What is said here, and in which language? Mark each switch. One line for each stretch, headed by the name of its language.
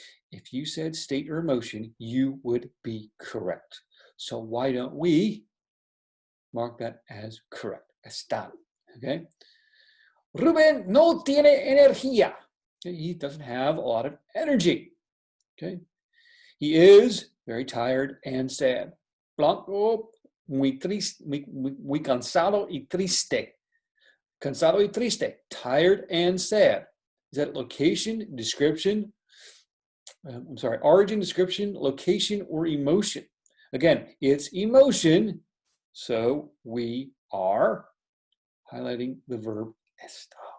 English: If you said state or emotion, you would be correct. So why don't we mark that as correct? Estar. Okay. Ruben no tiene energía. He doesn't have a lot of energy. Okay. He is very tired and sad.
Spanish: Blanco, muy triste, muy cansado y triste. Cansado y triste. Tired and sad.
English: Is that location, description? Origin, description, location, or emotion? Again, it's emotion, so we are highlighting the verb estar.